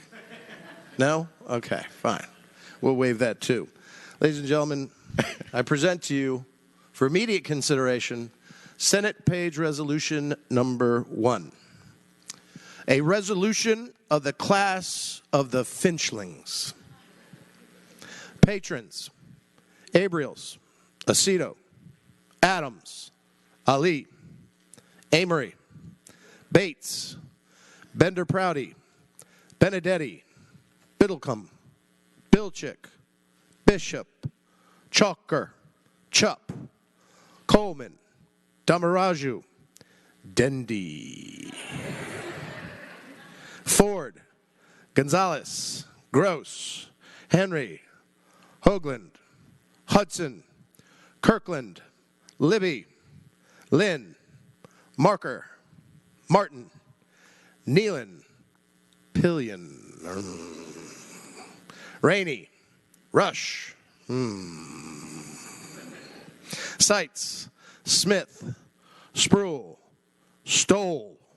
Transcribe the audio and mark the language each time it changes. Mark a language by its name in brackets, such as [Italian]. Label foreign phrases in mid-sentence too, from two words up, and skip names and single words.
[English] No? Okay, fine. We'll waive that too. Ladies and gentlemen, I present to you for immediate consideration, Senate Page Resolution Number 1. A resolution of the class of the Finchlings. Patrons: Abriels, Aceto, Adams, Ali, Amory, Bates, Bender Prouty, Benedetti, Biddlecombe, Bilchick, Bishop, Chalker, Chupp, Coleman, Damaraju, Dendy, Ford, Gonzalez, Gross, Henry, Hoagland, Hudson, Kirkland, Libby, Lynn, Marker, Martin, Nealon, Pillion, Rainey, Rush, Seitz, Smith, Spruill, Stoll.